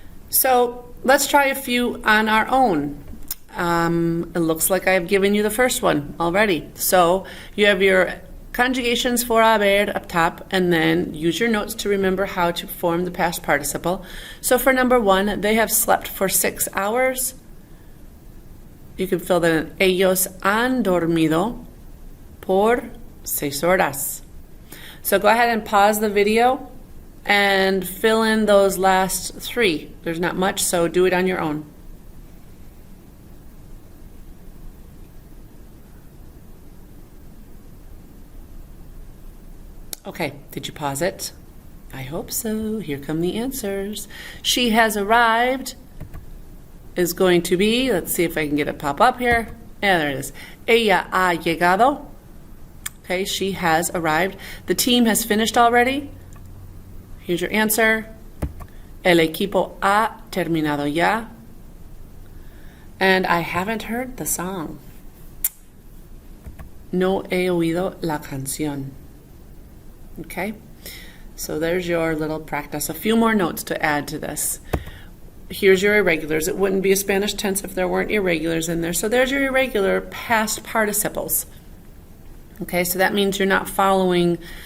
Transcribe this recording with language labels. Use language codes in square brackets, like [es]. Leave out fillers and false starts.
[en] So let's try a few on our own. It looks like I've given you the first one already. So you have your conjugations for haber up top, and then use your notes to remember how to form the past participle. So for number 1, they have slept for 6 hours. You can fill that in. [es] Ellos han dormido por 6 horas. [en] So go ahead and pause the video and fill in those last 3. There's not much, so do it on your own. Okay, did you pause it? I hope so. Here come the answers. She has arrived is going to be, let's see if I can get it pop up here. Yeah, there it is. [es] Ella ha llegado. [en] Okay, she has arrived. The team has finished already. Here's your answer. [es] El equipo ha terminado ya. [en] And I haven't heard the song. [es] No he oído la canción. [en] Okay, so there's your little practice. A few more notes to add to this. Here's your irregulars. It wouldn't be a Spanish tense if there weren't irregulars in there. So there's your irregular past participles. Okay, so that means you're not following